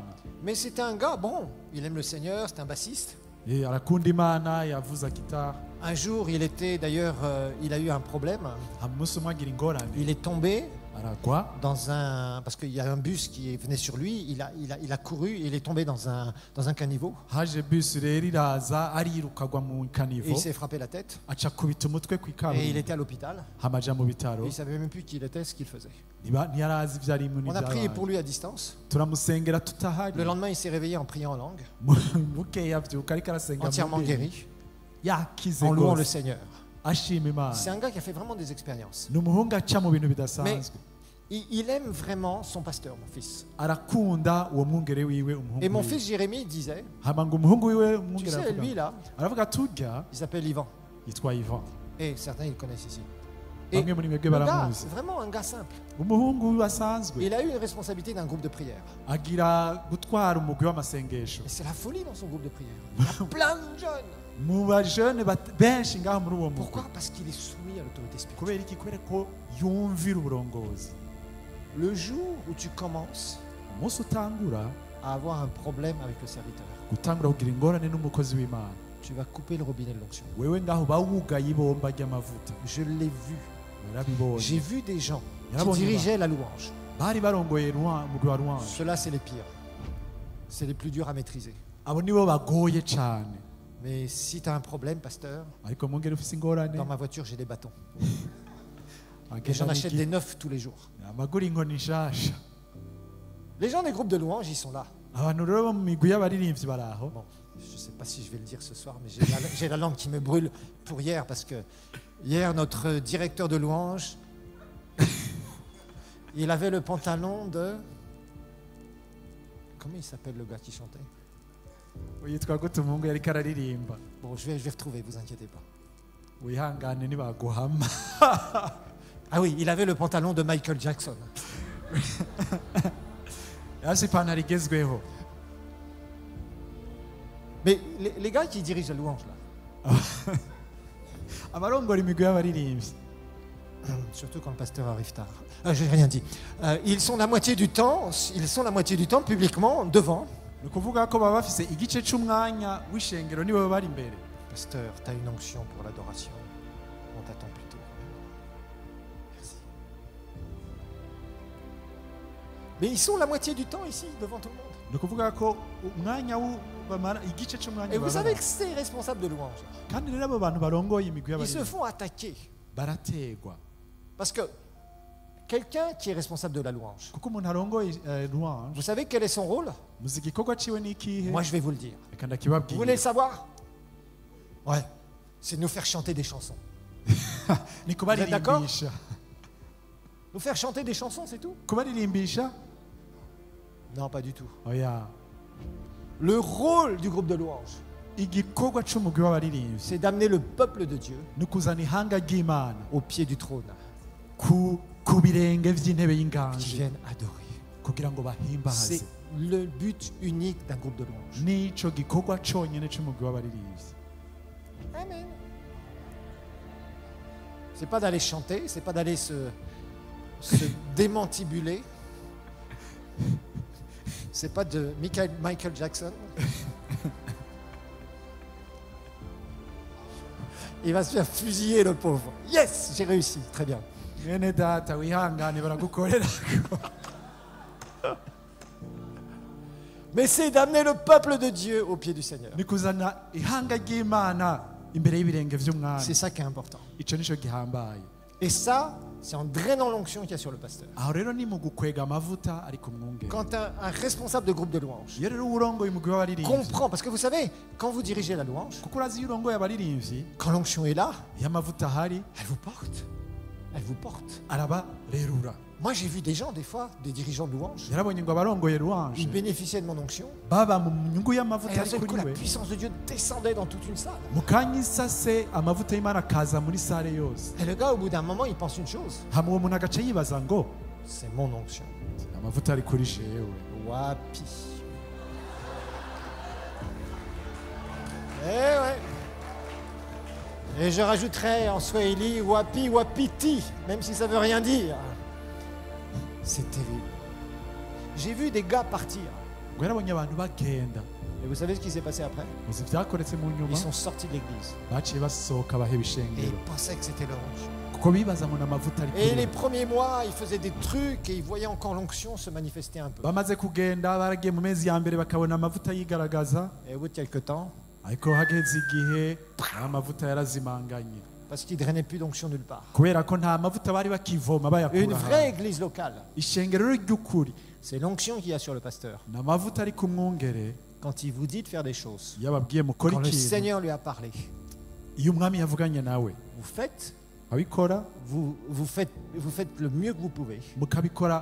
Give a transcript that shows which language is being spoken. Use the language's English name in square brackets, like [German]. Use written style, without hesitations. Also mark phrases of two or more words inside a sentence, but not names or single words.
[French] Mais c'était un gars, bon, il aime le Seigneur, c'est un bassiste. [Rundi] arakunda imana yavuza gitari. [French] Un jour, il a eu un problème. [Rundi] umunsi umwe agira ingorane [French] Il est tombé [Rundi] aragwa. [French] parce qu'il y a un bus qui venait sur lui. Il a couru et il est tombé dans un caniveau. [Rundi] haje bisi rero iraza ariruka agwa mu [French] Et [Rundi] kanivo [French] il s'est frappé la tête. [Rundi] aca kubita umutwe ku [French] Et il [Rundi] ikaburimbo [French] était à l'hôpital. [Rundi] hamaja mu [French] Et [Rundi] bitaro. [French] il savait même plus qui il était, ce qu'il faisait. [Rundi] ntiyarazi ibyo arimo [French] On a prié [Rundi] n'ibyabaye. [French] pour lui à distance. [Rundi] turamusengera tutahari. [French] Le lendemain, il s'est réveillé en priant en langue, [Rundi] bukeye abyuka ariko arasenga mu [French] entièrement [Rundi] ndimi. [French] guéri, [Rundi] yakize [French] en louant le [Rundi] rwose [French] Seigneur. [Rundi] ashima imana. [French] C'est un gars qui a fait vraiment des expériences. [Rundi] ni umuhungu aca mu bintu bidasanzwe. [French] Il aime vraiment son pasteur, mon fils. [Rundi] arakunda uwo mwungere wiwe umuhungu [French] Et mon [Rundi] wiwe. [French] fils Jérémie disait, [Rundi] hama ngo umuhungu wiwe [French] tu [Rundi] umwungere [French] sais, [Rundi] aravuga [French] lui là, [Rundi] aravuga turya [French] il s'appelle Ivan. [Rundi] yitwa Ivan. [French] Et certains, ils le connaissent ici. Et [Rundi] bamwe muri mwebwe [French] le gars, [Rundi] baramuzi. [French] vraiment un gars simple. [Rundi] umuhungu asanzwe [French] Il a eu une responsabilité d'un groupe de prière. [Rundi] agira gutwara umugwi w'amasengesho. [French] Et c'est la folie dans son groupe de prière. Il y a plein de jeunes. [Rundi] mu bajene benshi ngaho muri uwo mugwi. [French] Pourquoi? Parce qu'il est soumis à l'autorité spirituelle. [Rundi] kubera iki? kubera ko yumvira uburongozi. [French] Le jour où tu commences [Rundi] umunsi utangura [French] à avoir un problème avec le serviteur, [Rundi] gutangura kugira ingorane n'umukozi w'imana, [French] tu vas couper le robinet de l'onction. [Rundi] wewe ngaho bawugaye ibomba ry'amavuta. [French] Je l'ai vu. [Rundi] narabibonye. [French] J'ai vu des gens qui [Rundi] Yarabonye [French] dirigeaient la louange. [Rundi] bari barongoye umugwi wa Rwanda. [French] Ceux-là, c'est les pires. C'est les plus durs à maîtriser. [Rundi] abo nibo bagoye cyane. [French] Mais si tu as un problème, pasteur, [Rundi] ariko mwongere ufise ingorane [French] dans ma voiture, j'ai des bâtons. Et [Rundi] agenda [French] j'en achète des [Rundi] n'igi- [French] neufs tous les jours. [Rundi] amagura inkoni nshasha. [French] Les gens des groupes de louange, ils sont là. [Rundi] abantu rero bo mu migwi y'abaririmbyi bari aho. [French] Bon, je ne sais pas si je vais le dire ce soir, mais j'ai la langue qui me brûle pour hier, parce que hier, notre directeur de louange, il avait le pantalon de... Comment il s'appelle le gars qui chantait? yitwa gute umuhungu yariko araririmba Bon, je vais retrouver, vous inquiétez pas. [Rundi] wihangane nibaguhama [French] Ah oui, il avait le pantalon de Michael Jackson. [Rundi] yasi ipantaro igezweho. [French] Mais les gars qui dirigent la louange là, [Rundi] abarongora imigwi y'abaririmbyi [French] surtout quand le pasteur arrive tard. J'ai rien dit. Ils sont la moitié du temps publiquement devant. [Rundi] ni ukuvuga ko baba bafise igice c'umwanya w'ishengero nibo bari imbere. [French] Pasteur, tu as une onction pour l'adoration. On t'attend plutôt. Merci. Mais ils sont la moitié du temps ici devant tout le monde. [Rundi] ni ukuvuga ko umwanya bamara igice c'umwanya [French] Et vous savez [Rundi] baba [French] que c'est responsable de louange. [Rundi] kandi rero abo bantu barongoye imigwi [French] Ils se [Rundi] y'abaririmbyi [French] font attaquer. [Rundi] barategwa [French] Parce que quelqu'un qui est responsable de la louange, [Rundi] kuko umuntu arongoye louange [French] vous savez quel est son rôle? [Rundi] muzi igikorwa ciwe ni ikihe [French] Moi, je vais vous le dire. [Rundi] reka [French] Vous voulez [Rundi] ndakibabwira [French] le savoir? Ouais. C'est de nous faire chanter des chansons. [Rundi] ni kubaririmbisha [French] Nous faire chanter des chansons, c'est tout? [Rundi] kubaririmbisha [French] Non, pas du tout. [Rundi] oya [French] Le rôle du groupe de louange, [Rundi] igikorwa c'umugwi w'abaririmbyi [French] c'est d'amener le peuple de Dieu [Rundi] ni ukuzana ihanga ry'imana [French] au pied du trône, [Rundi] ku birenge vy'intebe [French] qui [Rundi] y'inganji [French] viennent adorer. [Rundi] kugira ngo bahimbaze [French] C'est le but unique d'un groupe de louange. [Rundi] nico gikorwa conyene c'umugwi w'abaririmbyi. [French] Amen. C'est pas d'aller chanter, c'est pas d'aller se démantibuler. C'est pas de Michael Jackson. Il va se faire fusiller, le pauvre. Yes, j'ai réussi. Très bien. [Rundi] mwene data wihangane baragukorera [French] Mais c'est d'amener le peuple de Dieu au pied du Seigneur. [Rundi] ni kuzana ihanga ry'imana imbere y'ibirenge vy'umwami. [French] C'est ça qui est important. [Rundi] ico nico gihambaye. [French] Et ça, c'est en drainant l'onction qu'il y a sur le pasteur. [Rundi] aho rero ni mu gukwega amavuta ari ku mwungere. [French] Quand un responsable de groupe de louange [Rundi] iyo rero urongoye umugwi w'abaririmbyi [French] comprend, parce que vous savez, quand vous dirigez la louange, [Rundi] kuko urazi iyo urongoye abaririmbyi [French] quand l'onction est là, [Rundi] iyo amavuta ahari [French] elle vous porte. Elle vous porte. [Rundi] arabarerura. [French] Moi, j'ai vu des gens, des fois, des dirigeants de louange, [Rundi] yarabonye ngo abarongoye louange [French] ils bénéficiaient de mon onction. [Rundi] baba mu nyungu [French] Et [Rundi] y'amavuta [French] d'un [Rundi] ari [French] seul coup, [Rundi] kuri [French] la [Rundi] we [French] puissance de Dieu descendait dans toute une salle. [Rundi] mu kanya isase amavuta y'imana akaza muri sare yose. [French] Et le gars, au bout d'un moment, il pense une chose. [Rundi] hama uwo muntu agaca yibaza ngo [French] C'est mon onction. [Rundi] amavuta ari kuri jewe. [French] Wapi. Eh ouais. Et je rajouterai en swahili [Swahili] wapi wapiti, [French] même si ça veut rien dire. C'est terrible. J'ai vu des gars partir. [Rundi] ngo yarabonye abantu bagenda. [French] Et vous savez ce qui s'est passé après? [Rundi] muzi vyakoretse mu nyuma [French] Ils sont sortis de l'église. [Rundi] baciye basohoka baheba [French] Et [Rundi] ishengero [French] ils pensaient que c'était l'onction. [Rundi] kuko bibaza ngo n'amavuta ari [French] Et [Rundi] kuri [French] les [Rundi] we. [French] premiers mois, ils faisaient des trucs et ils voyaient encore l'onction se manifester un peu. [Rundi] bamaze kugenda baragiye mu mezi ya mbere bakabona amavuta yigaragaza, [French] Et au bout de quelques temps, [Rundi] ariko hageze igihe amavuta yarazimanganye [French] parce qu'ils ne drainaient plus d'onction nulle part. [Rundi] kubera ko nta mavuta bari bakivoma [French] Une [Rundi] bayakura [French] vraie [Rundi] hanze. [French] église locale, [Rundi] ishengero rero ry'ukuri [French] c'est l'onction qu'il y a sur le pasteur. [Rundi] ni amavuta ari ku mwungere. [French] Quand il vous dit de faire des choses, [Rundi] iyo ababwiye mukora [French] quand le [Rundi] ikintu, [French] Seigneur lui a parlé, [Rundi] iyo umwami yavuganye nawe [French] vous faites, [Rundi] abikora [French] vous faites le mieux que vous pouvez, [Rundi] mukabikora